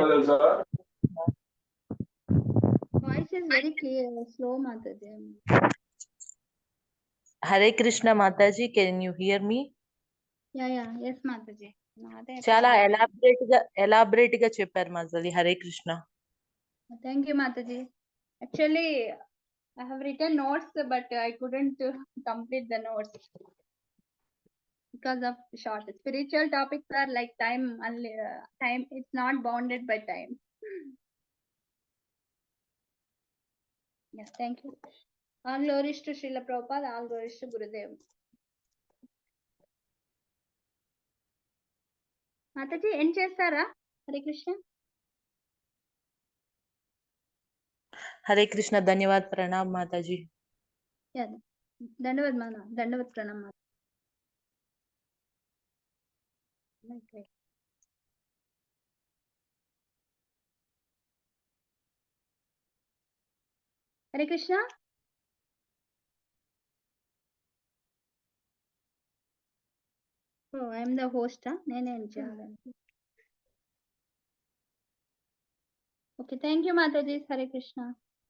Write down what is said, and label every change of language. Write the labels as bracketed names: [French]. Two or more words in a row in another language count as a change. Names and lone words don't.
[English] Voice is very slow Mataji. Hare Krishna Mataji. Can you hear me? యా yes మాతాజీ. [Telugu] చాలా ఎలాబరేట్ గా చెప్పారు మాతాజీ. హరే కృష్ణ. [English] Thank you, Mataji. Actually, I have written notes, but I couldn't complete the notes because of short. Spiritual topics are like time. Time, it's not bounded by time. Yes, thank you. All glories to Srila Prabhupada, all glories to Gurudev. [Telugu] మాతాజీ, ఎండ్ చేస్తారా? హరే కృష్ణ. హరే కృష్ణ. ధన్యవాద్. ప్రణామ్ మాతాజీ. [English] Yeah. Dandavad Pranam. Okay. Hare Krishna. Oh, I am the host. Okay, thank you, Mataji. Hare Krishna.